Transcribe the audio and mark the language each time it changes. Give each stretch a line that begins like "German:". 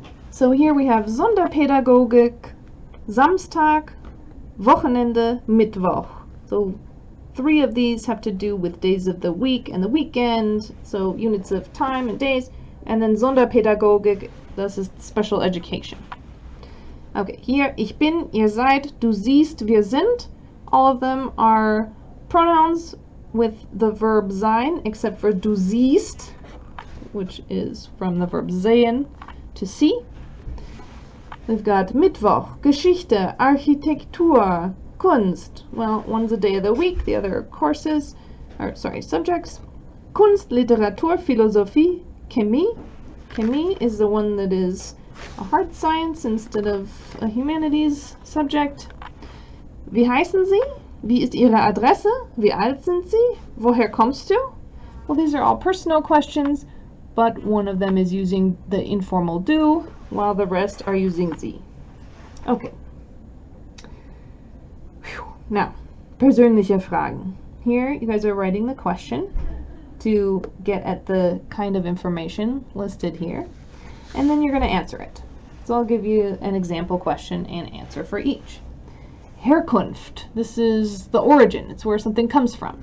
English: So here we have
German: Sonderpädagogik, Samstag, Wochenende, Mittwoch.
English: So 3 of these have to do with days of the week and the weekend, so units of time and days. And then Sonderpädagogik, this is special education. Okay, here,
German: ich bin, ihr seid, du siehst, wir sind.
English: All of them are pronouns with the verb sein, except for
German: du siehst,
English: which is from the verb sehen, to see. We've got
German: Mittwoch, Geschichte, Architektur, Kunst.
English: Well, one's a day of the week, the other are courses, or sorry, subjects.
German: Kunst, Literatur, Philosophie, Chemie.
English: Chemie is the one that is a hard science instead of a humanities subject.
German: Wie heißen Sie? Wie ist Ihre Adresse? Wie alt sind Sie? Woher kommst du?
English: Well, these are all personal questions, but one of them is using the informal du, while the rest are using Sie. Okay. Whew.
German: Now, persönliche Fragen.
English: Here, you guys are writing the question to get at the kind of information listed here, and then you're going to answer it. So I'll give you an example question and answer for each. Herkunft. This is the origin. It's where something comes from.